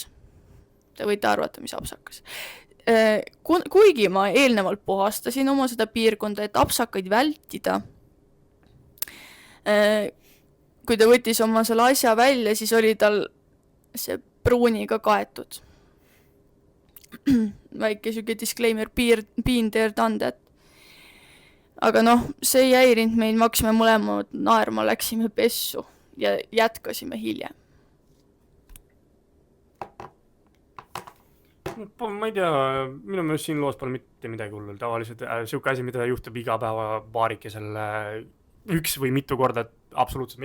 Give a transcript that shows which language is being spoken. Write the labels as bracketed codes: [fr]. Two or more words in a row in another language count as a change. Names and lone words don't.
[et] Te võite arvata, mis apsakas. Kuigi ma eelnevalt puhastasin oma seda piirkonda, et apsakaid vältida. Kui ta võttis oma selle asja välja, siis oli tal see pruuniga kaetud. Väike süge disclaimer, [en] been there, done that. [et] Aga see ei häirinud meid, me hakkasime mõlemad naerma, läksime pessu ja jätkasime hiljem. Ma ei tea, minu meelest siin loos pole mitte midagi hullu. Tavaliselt siuke asi, mida juhtub iga päeva baarikesel üks või mitu korda, absoluutselt.